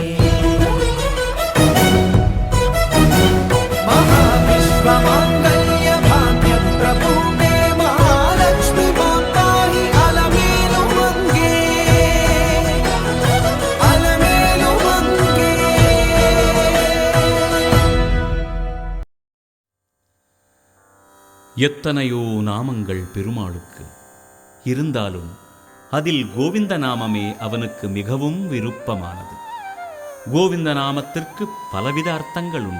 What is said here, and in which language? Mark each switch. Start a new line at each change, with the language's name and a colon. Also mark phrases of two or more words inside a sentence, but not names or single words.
Sanskrit: महाविश्वमाङ्गल्य भाग्यप्रपूर्णे महालक्ष्मी मां पाहि अलमेलु मङ्गे अलमेलु मङ्गे
Tamil: எத்தனையோ நாமங்கள் பெருமாளுக்கு இருந்தாலும் அதில் கோவிந்த நாமமே அவனுக்கு மிகவும் விருப்பமானது. கோவிந்த நாமத்திற்கு பலவித அர்த்தங்கள் உண்டு.